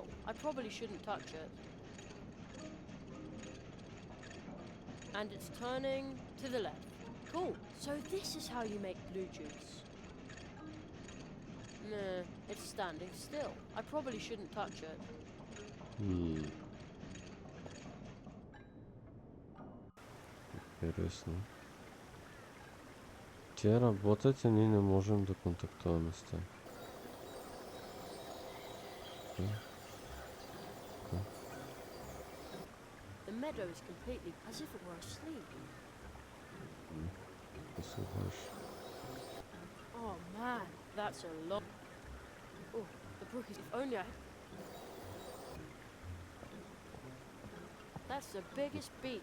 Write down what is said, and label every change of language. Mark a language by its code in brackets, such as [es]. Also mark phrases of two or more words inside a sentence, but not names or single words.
[en] I probably shouldn't touch it. And it's turning to the left. Cool. So this is how you make blue juice. It's standing still. I probably shouldn't touch it. [bg] Интересно. Те работят и ние не можем да контактуваме с тях. [en] The meadow is completely as if it were asleep. Oh man, that's a lot. Oh, the brook is... If only I... That's the biggest beet.